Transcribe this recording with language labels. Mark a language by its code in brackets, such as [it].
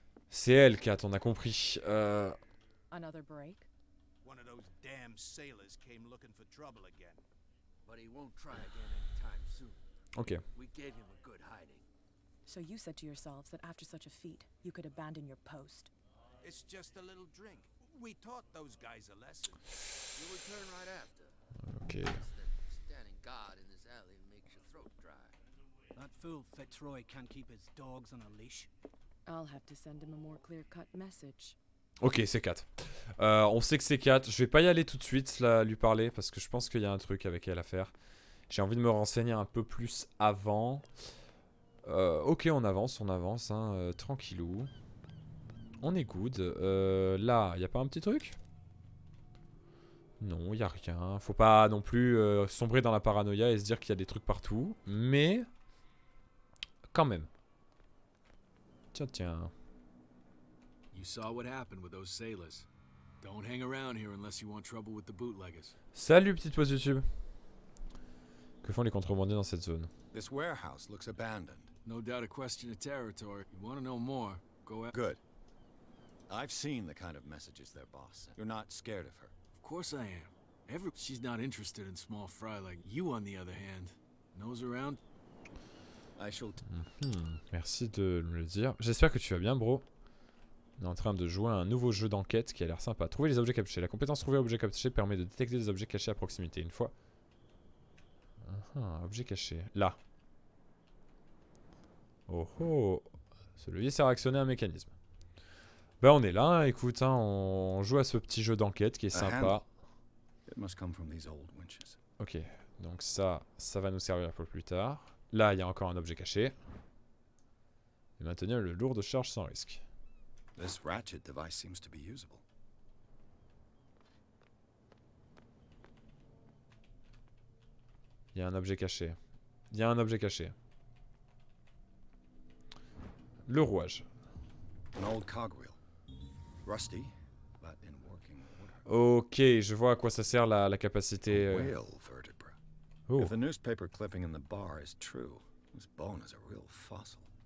[fr] C'est elle, Kat, on a compris. [en] Another break? One of those damn sailors came looking for trouble again. But he won't try again anytime soon. Ok. We gave him a good hiding. So you said to yourselves that after such a feat, you could abandon your post. It's just a little drink. We taught those guys a lesson. You'll return right after. Ok. Standing guard in this alley makes your throat dry. That fool Fitzroy can't keep his dogs on a leash. I'll have to send him a more clear-cut message. [fr] Ok, c'est 4. On sait que c'est 4. Je vais pas y aller tout de suite, là, lui parler, parce que je pense qu'il y a un truc avec elle à faire. J'ai envie de me renseigner un peu plus avant. Ok, on avance, hein, tranquillou. On est good. Là, y a pas un petit truc? Non, y a rien. Faut pas non plus sombrer dans la paranoïa et se dire qu'il y a des trucs partout. Mais, quand même. Tiens. [en] You saw what happened with those sailors. Don't hang around here unless you want trouble with the bootleggers. [fr] Salut, petite pause YouTube. Que font les contrebandiers dans cette zone? [en] This warehouse looks abandoned. No doubt a question of territory. You want to know more? Go out. Good. I've seen the kind of messages their boss sent. You're not scared of her. Of course I am. She's not interested in small fry like you, on the other hand. Nose around. I shall. [fr] Merci de me le dire. J'espère que tu vas bien, bro. On est en train de jouer à un nouveau jeu d'enquête qui a l'air sympa. Trouver les objets cachés. La compétence trouver objet caché permet de détecter des objets cachés à proximité. Une fois. Objet caché. Là. Oh oh. Ce levier sert à actionner un mécanisme. Bah on est là, hein, écoute, hein, on joue à ce petit jeu d'enquête qui est sympa. [en] It must come from these old winches. [fr] Ok, donc ça va nous servir pour plus tard. Là, il y a encore un objet caché. Et maintenir le lourd de charge sans risque. [en] This ratchet device seems to be usable. [fr] Il y a un objet caché. Il y a un objet caché. Le rouage. [en] An old cogwheel. Rusty, but in working order. [fr] Ok, je vois à quoi ça sert la capacité. [en] A whale vertebra. Oh. If the newspaper clipping in the bar is true, this bone is a real fossil.